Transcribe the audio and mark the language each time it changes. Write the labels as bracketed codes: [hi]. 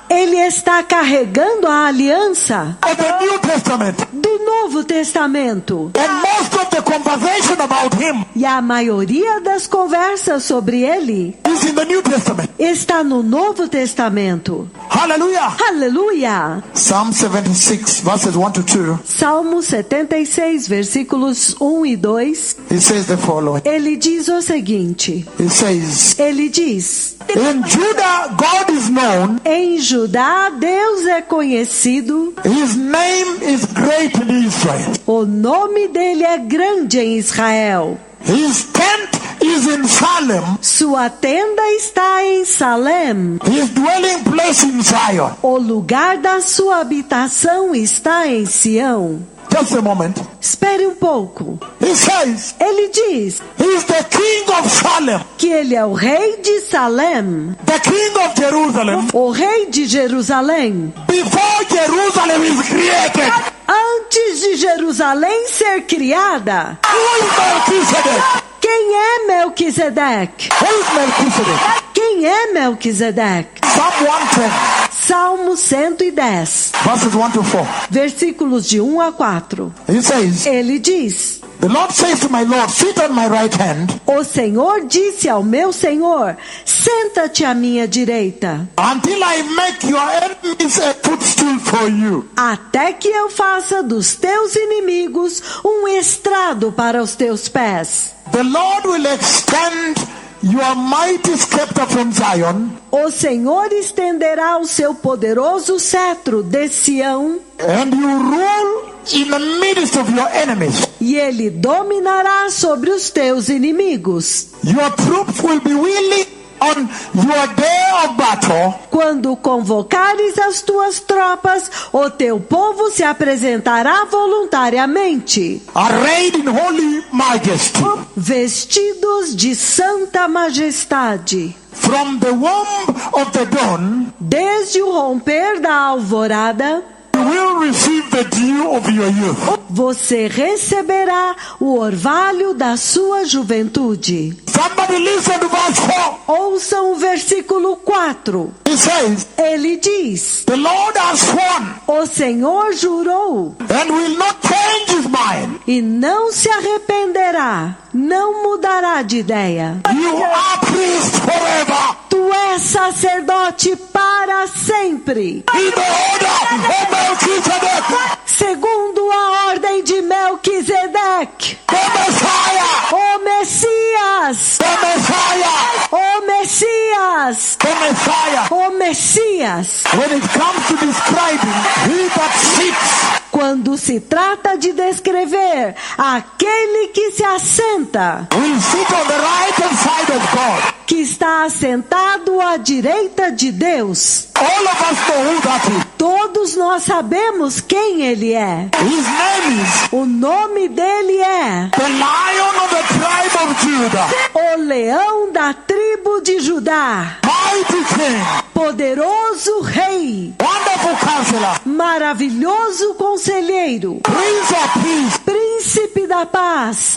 [pt] ele está carregando a aliança [en] of the New Testament. [pt] do Novo Testamento. [en] And most of the conversation about him [pt] E a maioria das conversas sobre ele [en] is in the New Testament. [pt] está no Novo Testamento. [en] Hallelujah. [pt] Aleluia! [en] Psalm 76 verses 1 to 2. [pt] Salmo 76, versículos 1 e 2. [en] He says the following. [pt] Ele diz o seguinte. [en] He says, [pt] Ele diz: [en] in Judah God is known. [pt] em Judá Deus é conhecido, [en] His name is great in Israel. [pt] o nome dele é grande em Israel. [en] His tent is in Salem. [pt] Sua tenda está em Salem. [en] His dwelling place in Zion. [pt] O lugar da sua habitação está em Sião. [en] Just a moment. [pt] Espere um pouco. [en] He says, [pt] Ele diz [en] he is the king of Salem, [pt] que ele é o rei de Salem, [en] the king of Jerusalem. [pt] o rei de Jerusalém. [en] Before Jerusalem is created, [pt] Antes de Jerusalém ser criada, [en] who is Melchizedek? [pt] quem é Melquisedeque? [en] Who is Melchizedek? [pt] Quem é Melquisedeque? [en] Psalm 110, [pt] Salmo 110, [en] verses 1 to 4. [pt] versículos de 1 a 4. [en] He says, [pt] Ele diz: [en] the Lord says to my Lord, sit on my right hand, [pt] o Senhor disse ao meu Senhor: senta-te à minha direita, [en] until I make your enemies a footstool for you. [pt] até que eu faça dos teus inimigos um estrado para os teus pés. [en] The Lord will extend your mighty scepter from Zion, [pt] O Senhor estenderá o seu poderoso cetro de Sião, [en] and you rule in the midst of your enemies. [pt] e ele dominará sobre os teus inimigos. [en] Your troops will be willing on your day of battle. [pt] Quando convocares as tuas tropas, o teu povo se apresentará voluntariamente, [en] Arrayed in holy majesty. [pt] vestidos de santa majestade. [en] From the womb of the dawn, [pt] Desde o romper da alvorada, [en] you will receive the dew of your youth. [pt] você receberá o orvalho da sua juventude. [en] Somebody listen to verse 4. [pt] Ouçam o versículo 4. [en] He says, [pt] Ele diz: [en] the Lord has sworn [pt] o Senhor jurou [en] and will not change his mind. [pt] e não se arrependerá, não mudará de ideia. [en] You are priest forever. [pt] Tu és sacerdote para sempre, [en] In the order of Melchizedek, [pt] segundo a ordem de Melquisedeque. [en] the Messiah, [pt] O Messias, [en] the Messiah, [pt] o Messias, [en] the Messiah. [pt] o Messias. [en] When it comes to describing he that sits, [pt] Quando se trata de descrever aquele que se assenta, [en] will sit on the right hand side of God. [pt] que está assentado à direita de Deus. [en] All of us know who that is. [pt] Todos nós sabemos quem ele é. [en] His name is [pt] O nome dele é [en] the Lion of the tribe of Judah, [pt] o Leão da tribo de Judá, [en] mighty King, [pt] poderoso Rei, [en] wonderful Counselor, [pt] maravilhoso Conselheiro, [en] Prince of Peace, [pt] Príncipe da Paz,